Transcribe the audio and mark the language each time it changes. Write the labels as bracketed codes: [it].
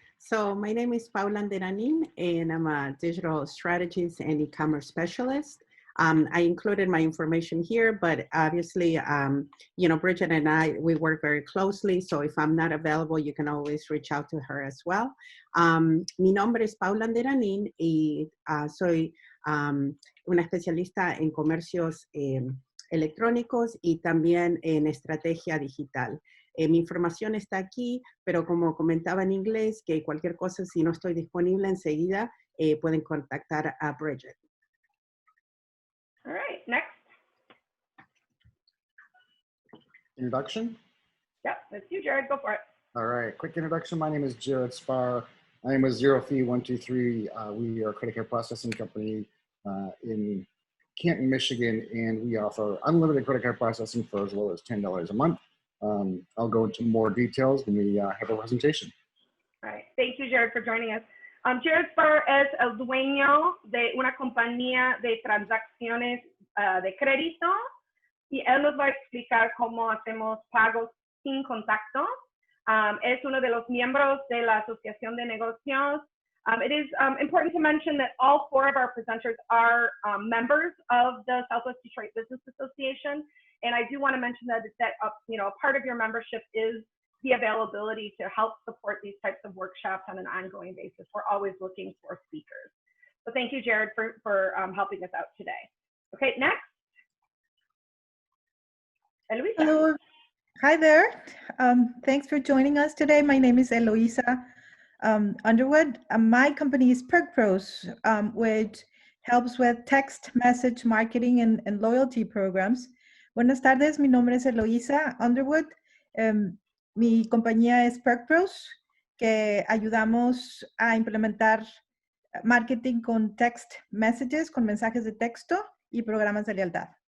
[en] So my name is Paula Anderanin, and I'm a digital strategist and e-commerce specialist. I included my information here, but obviously, you know, Bridget and I, we work very closely. So if I'm not available, you can always reach out to her as well. [es] Mi nombre es Paula Anderanin y soy una especialista en comercios electrónicos y también en estrategia digital. Mi información está aquí, pero como comentaba en inglés, que cualquier cosa, si no estoy disponible enseguida, pueden contactar a Bridget. [en] All right, next. Introduction? Yep, that's you, Jared. Go for it. All right, quick introduction. My name is Jared Spar. I am with Zero Fee 123. We are a credit card processing company in Canton, Michigan, and we offer unlimited credit card processing for as low as $10 a month. I'll go into more details when we have a presentation. All right, thank you, Jared, for joining us. [es] Jared Spar es el dueño de una compañía de transacciones de crédito y él nos va a explicar cómo hacemos pagos sin contacto. Es uno de los miembros de la Asociación de Negocios. [en] It is important to mention that all four of our presenters are members of the Southwest Detroit Business Association, and I do want to mention that you know, part of your membership is the availability to help support these types of workshops on an ongoing basis. We're always looking for speakers. So thank you, Jared, for helping us out today. Okay, next. Eloisa. Hello. Hi there. Thanks for joining us today. My name is Eloisa Underwood. My company is PerkPros, which helps with text message marketing and loyalty programs. [es] Buenas tardes, mi nombre es Eloisa Underwood. Mi compañía es PerkPros, que ayudamos a implementar marketing con [en] text messages, [es] con mensajes de texto y programas de lealtad.